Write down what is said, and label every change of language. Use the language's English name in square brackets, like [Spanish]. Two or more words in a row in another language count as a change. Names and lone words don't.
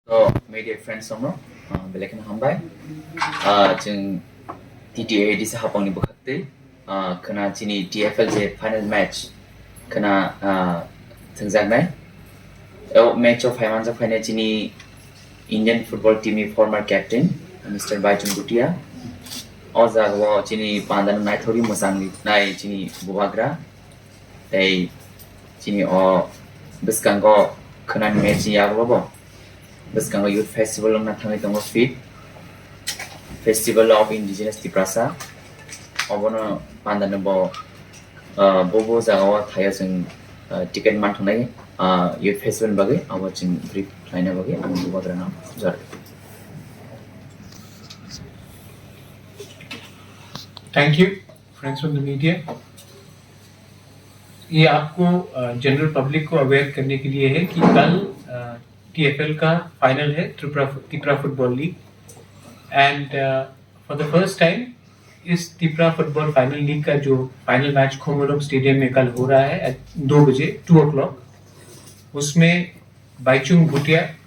[Kok Borok] media friends somno belekan hambai जों TTA di sahapangni bakte kana chini TFL je [English] final match [Kok Borok] kana thangjaknai match of Haimanjak final chini [English] Indian football team [Kok Borok] ni [English] former captain Mr. [Kok Borok] Baichung Bhutia ojago chini pandan nai thori mosangni nai chini bubagra tei chini o biskango kana match yago Biskango Youth Festival ng natangi tongo fit Festival of Indigenous Tiprasa obono pandan bo bobo jagawa thaya जों ticket man thonai Youth Festival bagi abo जों brief laina bagi ang bubagra nam jar [English] Thank you, friends from the media. [Hindi] ये आपको [English] general public [Hindi] को अवेयर करने के लिए है कि कल TFL का फाइनल है त्रिपुरा फुटबॉल लीग [English] and for the first time [Hindi] इस त्रिपुरा फुटबॉल फाइनल लीग का जो [English] final match [Hindi] खोमोलोंग स्टेडियम में कल हो रहा है [English] at 2 [Hindi] बजे [English] 2 o'clock [Hindi] उसमें बाइचुंग भूटिया